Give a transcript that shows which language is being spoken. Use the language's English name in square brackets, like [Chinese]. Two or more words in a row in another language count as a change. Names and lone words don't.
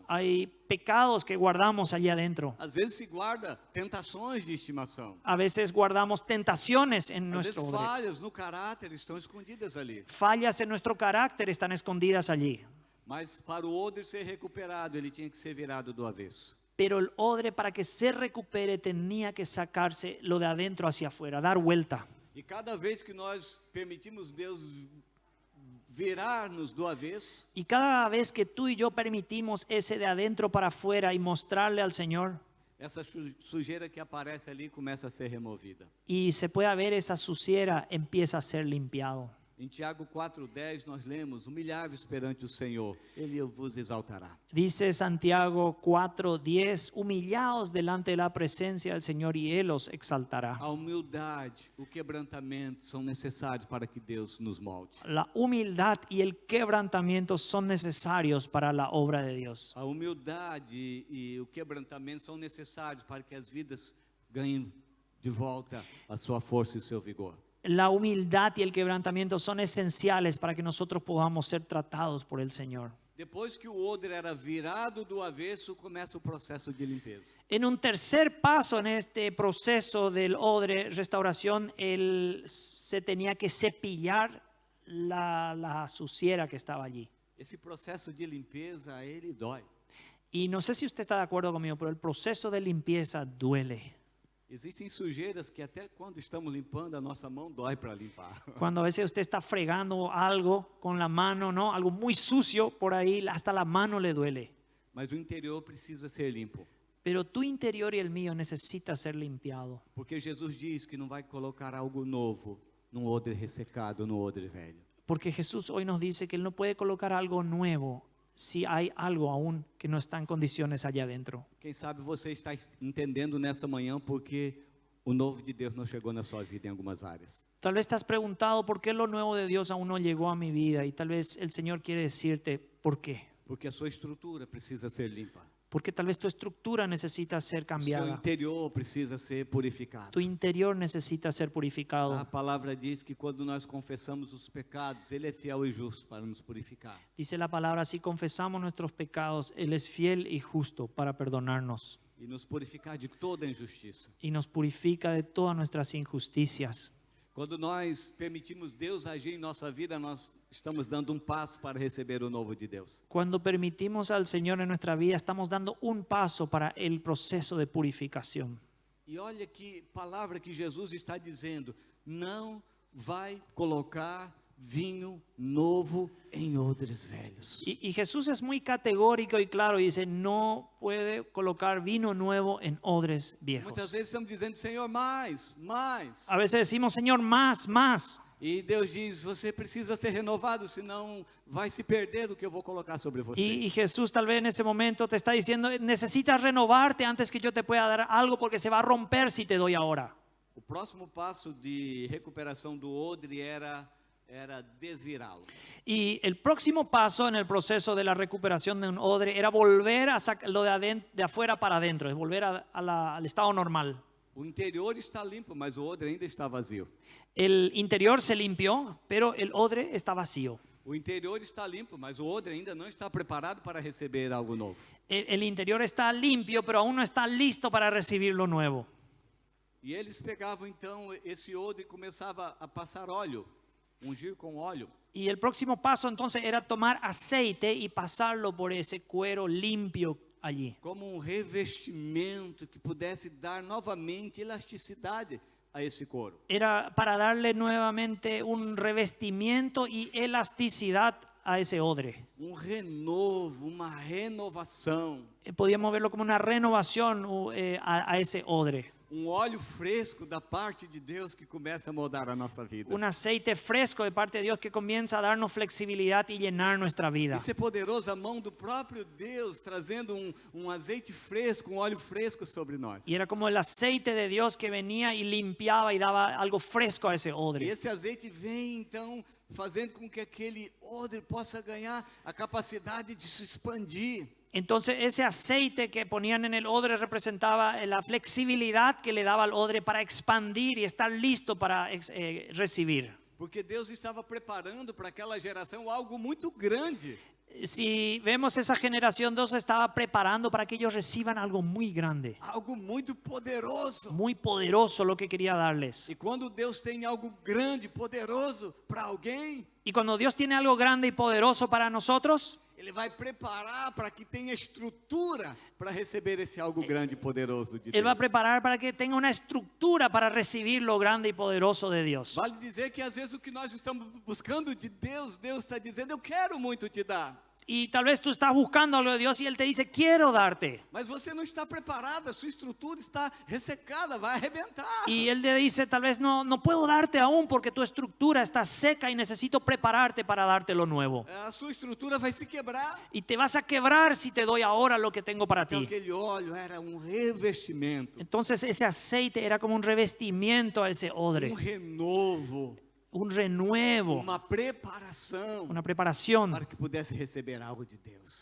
[Spanish] Hay pecados que guardamos allá adentro. [Portuguese] Às vezes se guarda tentações de estimação. [Spanish] A veces guardamos tentaciones en [Portuguese] Às vezes [Spanish] nuestro odre. [Portuguese] falhas no caráter estão escondidas ali. [Spanish] Fallas en nuestro carácter están escondidas allí. [Portuguese] Mas para o odre ser recuperado, ele tinha que ser virado do avesso. [Spanish] Pero el odre, para que se recupere, tenía que sacarse lo de adentro hacia afuera, dar vuelta. [Portuguese] E cada vez que nós permitimos Deus virar-nos do avesso, [Spanish] Y cada vez que tú y yo permitimos ese de adentro para afuera y mostrarle al Señor, [Portuguese] essa sujeira que aparece ali começa a ser removida. [Spanish] y se pueda ver esa suciera, empieza a ser limpiado. [Portuguese] Em Tiago 4:10 nós lemos: humilhai-vos perante o Senhor, Ele vos exaltará. [Spanish] Dice Santiago 4:10, humillaos delante de la presencia del Señor y Él os exaltará. [Portuguese] A humildade, o quebrantamento são necessários para que Deus nos molde. [Spanish] La humildad y el quebrantamiento son necesarios para la obra de Dios. [Portuguese] A humildade e o quebrantamento são necessários para que as vidas ganhem de volta a sua força e o seu vigor. [Spanish] La humildad y el quebrantamiento son esenciales para que nosotros podamos ser tratados por el Señor. [Portuguese] Depois que o odre era virado do avesso, começa o processo de limpeza. [Spanish] En un tercer paso en este proceso del odre, restauración, se tenía que cepillar la suciera que estaba allí. [Portuguese] Esse processo de limpeza, ele dói. [Spanish] Y no sé si usted está de acuerdo conmigo, pero el proceso de limpieza duele. [Portuguese] Existem sujeiras que até quando estamos limpando, a nossa mão dói para limpar. [Spanish] Cuando a veces usted está fregando algo con la mano, ¿no? Algo muy sucio por ahí, hasta la mano le duele. [Portuguese] Mas o interior precisa ser limpo. [Spanish] Pero tu interior y el mío necesita ser limpiado. [Portuguese] Porque Jesus diz que não vai colocar algo novo num odre ressecado, no odre velho. [Spanish] Porque Jesús hoy nos dice que Él no puede colocar algo nuevo si hay algo aún que no está en condiciones allá adentro. [Portuguese] Quem sabe você está entendendo nessa manhã porque o novo de Deus não chegou na sua vida em algumas áreas. [Spanish] Tal vez te has preguntado por qué lo nuevo de Dios aún no llegó a mi vida, y tal vez el Señor quiere decirte por qué. [Portuguese] Porque a sua estrutura precisa ser limpa. [Spanish] Porque tal vez tu estructura necesita ser [Portuguese] O seu [Spanish] cambiada. [Portuguese] interior precisa ser purificado. [Spanish] Tu interior necesita ser purificado. [Portuguese] A palavra diz que quando nós confessamos os pecados, Ele é fiel e justo para nos purificar. [Spanish] Dice la palabra, si confesamos nuestros pecados, Él es fiel y justo para perdonarnos [Portuguese] E nos purificar de toda injustiça. [Spanish] y nos purifica de todas nuestras injusticias. [Portuguese] Quando nós permitimos Deus agir em nossa vida, nós estamos dando passo para receber o novo de Deus. [Spanish] Cuando permitimos al Señor en nuestra vida, estamos dando un paso para el proceso de purificación. [Portuguese] E olha que palavra que Jesus está dizendo: não vai colocar vinho novo em odres velhos. [Spanish] Y Jesús es muy categórico y claro, y dice, no puede colocar vino nuevo en odres [Portuguese] Muitas [Spanish] viejos. [Portuguese] vezes estamos dizendo: Senhor, mais, mais. [Spanish] A veces decimos, Señor, más, más. [Portuguese] E Deus diz: você precisa ser renovado, senão vai se perder o que eu vou colocar sobre você. [Spanish] Y Jesús tal vez en ese momento te está diciendo, necesitas renovarte antes que yo te pueda dar algo porque se va a romper si te doy ahora. [Portuguese] O próximo passo de recuperação do odre era desvirá-lo. [Spanish] Y el próximo paso en el proceso de la recuperación de un odre era volver a sacarlo de afuera para adentro, es volver al estado normal. [Portuguese] O interior está limpo, mas o odre ainda está vazio. [Spanish] El interior se limpió, pero el odre está vacío. [Portuguese] O interior está limpo, mas o odre ainda não está preparado para receber algo novo. [Spanish] El interior está limpio, pero aún no está listo para recibir lo nuevo. [Portuguese] E eles pegavam então esse odre e começavam a passar óleo, ungir com óleo. [Spanish] Y el próximo paso entonces era tomar aceite y pasarlo por ese cuero limpio allí. [Portuguese] Como revestimento que pudesse dar novamente elasticidade a esse couro. [Spanish] Era para darle nuevamente un revestimiento y elasticidad a ese odre. [Portuguese] Renovo, uma renovação. [Spanish] Podíamos verlo como una renovación a ese odre. [Portuguese] óleo fresco da parte de Deus que começa a moldar a nossa vida. [Spanish] Un aceite fresco de parte de Dios que comienza a darnos flexibilidad y llenar nuestra vida. [Portuguese] Isso é poderoso, a mão do próprio Deus trazendo azeite fresco, óleo fresco sobre nós. [Spanish] Y era como el aceite de Dios que venía y limpiaba y daba algo fresco a ese [Portuguese] E [Spanish] odre. [Portuguese] esse azeite vem então fazendo com que aquele odre possa ganhar a capacidade de se expandir. [Spanish] Entonces ese aceite que ponían en el odre representaba la flexibilidad que le daba al odre para expandir y estar listo para recibir. [Portuguese] Porque Deus estava preparando para aquela geração algo muito grande. [Spanish] Si vemos esa generación, Dios estaba preparando para que ellos reciban algo muy grande, [Portuguese] Algo muito poderoso. [Spanish] muy poderoso lo que quería darles. [Portuguese] E quando Deus tem algo grande, poderoso para alguém, [Spanish] Y cuando Dios tiene algo grande y poderoso para nosotros, [Portuguese] Ele vai preparar para que tenha estrutura para receber esse algo grande e poderoso de [Spanish] Él va a [Portuguese] Deus. [Spanish] preparar para que tenga una estructura para recibir lo grande y poderoso de Dios. [Portuguese] Vale dizer que às vezes o que nós estamos buscando de Deus, Deus está dizendo, eu quero muito te dar. [Spanish] Y tal vez tú estás buscando algo de Dios y Él te dice, quiero darte. [Portuguese] Mas você não está preparado, a sua estrutura está ressecada, vai arrebentar. [Spanish] Y Él te dice, tal vez no puedo darte aún porque tu estructura está seca y necesito prepararte para darte lo nuevo. [Portuguese] A sua estrutura vai se quebrar. [Spanish] Y te vas a quebrar si te doy ahora lo que tengo para [Portuguese] Então [Spanish] ti. [Portuguese] aquele óleo era revestimento, [Spanish] Entonces ese aceite era como un revestimiento a ese odre, [Portuguese] renovo, [Spanish] un renuevo, [Portuguese] uma preparação [Spanish] una preparación [Portuguese] para que pudesse receber algo de Deus.